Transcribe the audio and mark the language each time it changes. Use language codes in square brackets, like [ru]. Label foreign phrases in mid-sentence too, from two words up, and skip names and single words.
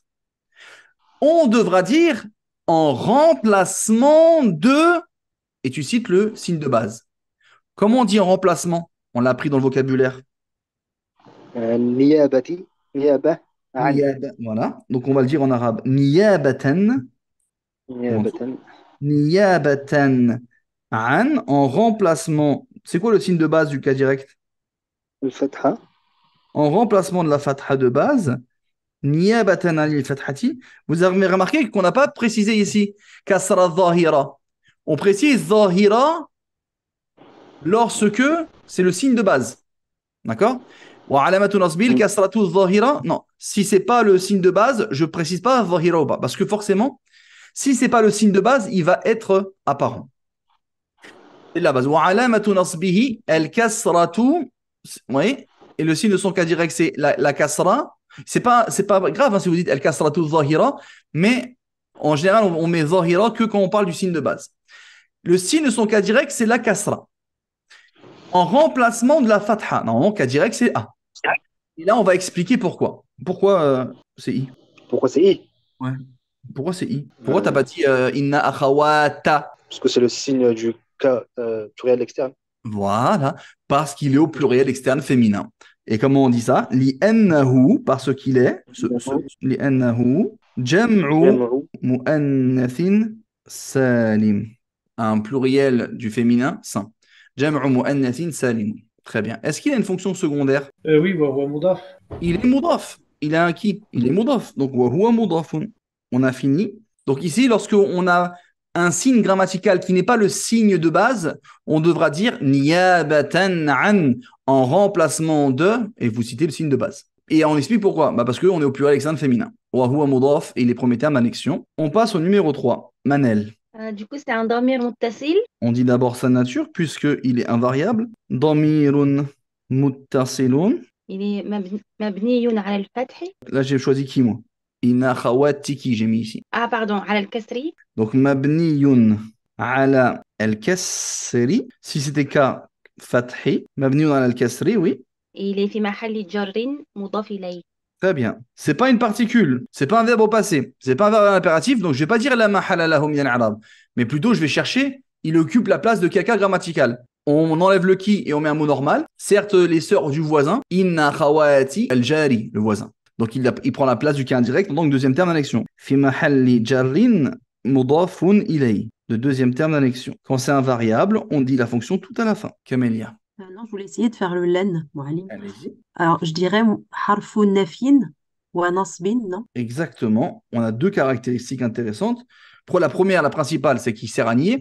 [fr] On devra dire en remplacement de, et tu cites le signe de base. Comment on dit en remplacement? On l'a appris dans le vocabulaire. [ar] نيابتي. نيابة. [fr] Voilà, donc on va le dire en arabe. Niyabatan. نيابة. [ar] نيابة عن, [fr] en remplacement. C'est quoi le signe de base du cas direct? الفتحة. En remplacement de la fatha de base, [ar] نيابة عن الفتحة. [fr] Vous avez remarqué qu'on n'a pas précisé ici [ar] كسرة ظاهرة. [fr] On précise zahira lorsque c'est le signe de base. D'accord? [ar] وعلامة نصبه الكسرة ظاهرة. [fr] Non, si c'est pas le signe de base, je précise pas zahira ou pas, parce que forcément, si c'est pas le signe de base, il va être apparent. C'est la base. [ar] وعلامة نصبه الكسرة. [fr] Oui. Et le signe de son cas direct, c'est la kasra. C'est pas grave hein, si vous dites [ar] الكسرة ظاهرة, [fr] mais en général, on met zahira que quand on parle du signe de base. Le signe de son cas direct, c'est la kasra. En remplacement de la fatha. Normalement, cas direct, c'est A. Et là, on va expliquer pourquoi. Pourquoi c'est I. Pourquoi c'est I? Ouais. Pourquoi c'est I? Pourquoi t'as pas dit [ar] إن أخوات? [fr] Parce que c'est le signe du cas pluriel externe. Voilà, parce qu'il est au pluriel externe féminin. Et comment on dit ça? Li'annahu, parce qu'il est, [ar] لأنه جمع مؤنث سالم. [fr] Un pluriel du féminin, sain. [ar] جمع مؤنث سالم. [fr] Très bien. Est-ce qu'il a une fonction secondaire? [ar] Oui, وهو مضاف. [fr] Il est mudaf. Il a un qui? Il est mudaf. Donc, [ar] وهو مضاف. [fr] On a fini. Donc ici, lorsque on a un signe grammatical qui n'est pas le signe de base, on devra dire [ar] نيابة عن [fr] en remplacement de, et vous citez le signe de base. Et on explique pourquoi. Parce qu'on est au pluriel externe féminin. [ar] وهو مضاف [fr] et les premiers termes annexion. On passe au numéro 3. Manel. Du coup, c'est un [ar] ضمير متصل. [fr] On dit d'abord sa nature, puisqu'il est invariable. [ar] ضمير متصل. [fr] Il est [ar] مبني على الفتح. [fr] Là, j'ai choisi qui, moi? [ar] إن أخواتك, [fr] j'ai mis ici. Ah, pardon, [ar] على الكسر. Donc, مبني على الكسر. [fr] Si c'était [ar] كفتح مبني على الكسر, [fr] oui. Et il est [ar] في محل جر مضاف إليه. [fr] Très bien. C'est pas une particule, c'est pas un verbe au passé, c'est pas un verbe impératif, donc je vais pas dire [ar] لا محل له من الإعراب, [fr] mais plutôt je vais chercher, il occupe la place de caca grammatical. On enlève le qui et on met un mot normal. Certes, les sœurs du voisin, [ar] إن أخوات الجار, [fr] le voisin. Donc il prend la place du cas indirect, donc deuxième terme d'annexion. [ar] في محل جر مضاف إليه, [fr] le deuxième terme d'annexion. Quand c'est un variable, on dit la fonction tout à la fin. Camélia. Non, je voulais essayer de faire le len, Moualim. Allez-y. Alors, je dirais [ar] حرف نفي [fr] ou nasbin, non? Exactement. On a deux caractéristiques intéressantes. Pour la première, la principale, c'est qu'il sert à nier.